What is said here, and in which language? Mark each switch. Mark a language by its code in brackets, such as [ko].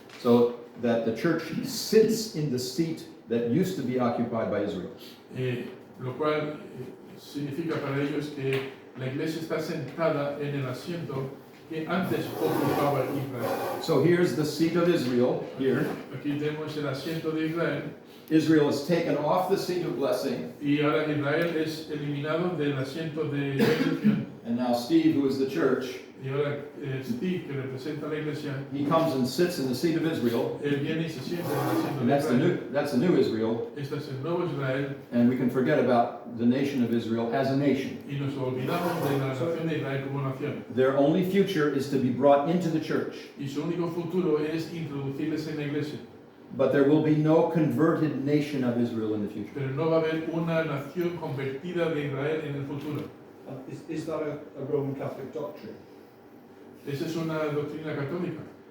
[en] So that the church sits in the seat that used to be occupied by Israel. [es] Lo cual significa para ellos que la iglesia está sentada en el asiento que antes ocupaba Israel. [en] So here's the seat of Israel here. [es] Aquí tenemos el asiento de Israel. [en] Israel is taken off the seat of blessing. [es] Y ahora Israel es eliminado del asiento de bendición. [en] And now Steve, who is the church, [es] Y ahora Steve, que representa a la iglesia, [en] he comes and sits in the seat of Israel. [es] él viene y se sienta en el asiento [en] And [es] de [en] that's the new Israel. [es] Este es el nuevo Israel. [en] And we can forget about the nation of Israel as a nation. [es] Y nos olvidamos de la nación de Israel como nación. [en] Their only future is to be brought into the church. [es] Y su único futuro es introducirles en la iglesia. [en] But there will be no converted nation of Israel in the future. [es] Pero no va a haber una nación convertida de Israel en el futuro. [en] Is that a Roman Catholic doctrine? [es] Esa es una doctrina católica.